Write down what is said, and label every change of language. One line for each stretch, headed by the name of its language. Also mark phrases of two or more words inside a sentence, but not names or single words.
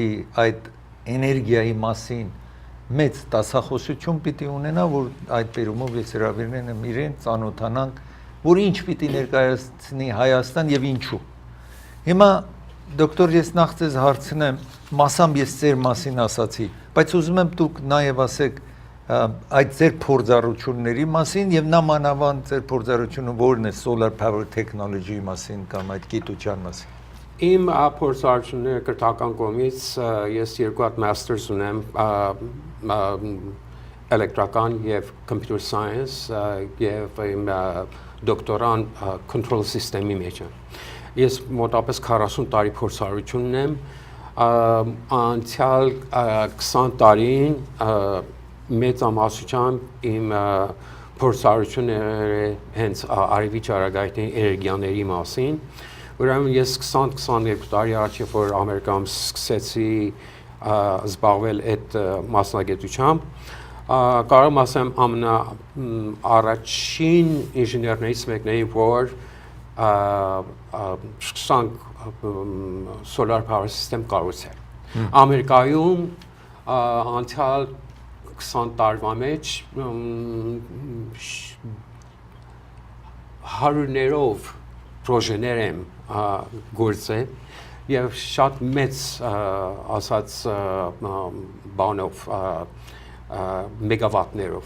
Armenian: այդ էներգիայի մասին մեծ դասախոսություն պիտի ունենա, որ այդ բերումով ես հրավիրել եմ իրեն ծանոթանանք, որ ինչ պիտի ներկայացնի Հայաստան եւ ինչու։ Հիմա դոկտոր ես նախ ձեզ հարցնեմ, մասամբ ես ձեր մասին ասացի, բայց ուզում եմ դուք նաև ասեք այդ ձեր փորձառությունների մասին եւ նամանավանդ ձեր փորձառությունը որն է
English: solar power technology-
Armenian: ի մասին կամ այդ գիտության մասին։ Իմ փորձառությունները կրթական կողմից ես երկու հատ masters ունեմ էլեկտրական եւ computer science եւ իմ դոկտորան
English: control system-
Armenian: ի մեջ է։ Ես մոտավորապես 40 տարի փորձառություն ունեմ, անցյալ 20 տարին մեծամասնությամբ իմ փորձառությունները հենց արևի ճառագայթի էներգիաների մասին, ուրեմն ես 20-22 տարի առաջ որ Ամերիկայում սկսեցի զբաղվել այդ մասնագիտությամբ, կարող եմ ասեմ առաջին ինժեներներից մեկն էի, որ
English: solar power system
Armenian: կառուցել։ Ամերիկայում անցյալ 20 տարվա մեջ հարյուրներով պրոժեներ եմ գործել եւ շատ մեծ ասած բանով մեգավատներով։